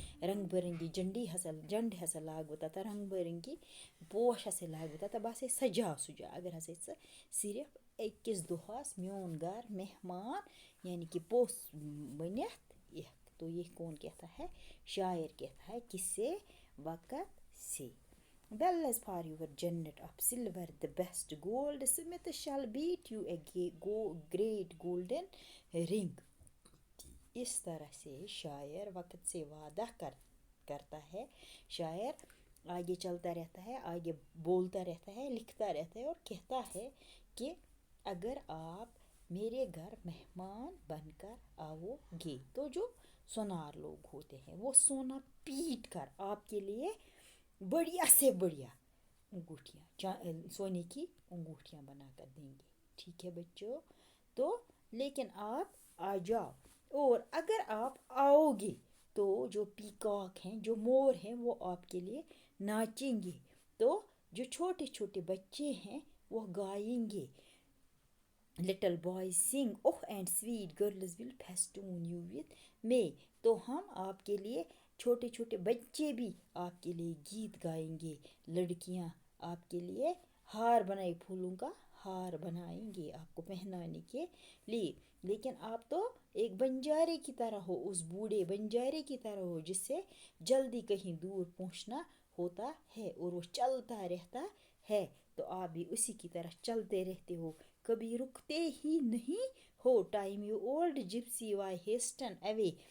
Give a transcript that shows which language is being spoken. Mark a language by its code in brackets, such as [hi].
[ks] رنگ برنگی جنڈٕ ہسا لاگہٕ بہٕ تتھ, رنگ برنگی پوش ہسا لاگہٕ بہٕ تتھ, تہٕ بہٕ ہسا سجاو سُہ جاے. اگر ہسا ژٕ صرف أکِس دۄہس میون گھر مہمان یعنی کہ پوٚژھ بٔنِتھ یِکھ. [ur] تو یہ کون کہتا ہے؟ شاعر کہتا ہے کس سے؟ وقت سے. [en] Bells for your Janet, of silver the best. Goldsmith shall beat you a great golden ring. [ur] اس طرح سے شاعر وقت سے وعدہ کرتا ہے. شاعر آگے چلتا رہتا ہے, آگے بولتا رہتا ہے, لکھتا رہتا ہے اور کہتا ہے کہ اگر آپ میرے گھر مہمان بن کر آؤ گے تو جو سونار لوگ ہوتے ہیں وہ سونا پیٹ کر آپ کے لیے بڑھیا سے بڑھیا انگوٹھیاں, سونے کی انگوٹھیاں بنا کر دیں گے. ٹھیک ہے بچوں؟ تو لیکن آپ آ جاؤ, اور اگر آپ آؤ گے تو جو پیکاک ہیں, جو مور ہیں, وہ آپ کے لیے ناچیں گے. تو جو چھوٹے چھوٹے بچے ہیں وہ گائیں گے. [en] Little boys sing, oh and sweet girls will festoon you with May. [ur] تو ہم آپ کے لیے, چھوٹے چھوٹے بچے بھی آپ کے لیے گیت گائیں گے. لڑکیاں آپ کے لیے ہار بنائے, پھولوں کا ہار بنائیں گے آپ کو پہنانے کے لیے، لیکن آپ تو ایک بنجارے کی طرح ہو، اس بوڑھے بنجارے کی طرح ہو جس سے جلدی کہیں دور پہنچنا ہوتا ہے اور وہ چلتا رہتا ہے، تو آپ بھی اسی کی طرح چلتے رہتے ہو، کبھی رکتے ہی نہیں ہو۔ [en] time you old gypsy why hasten away,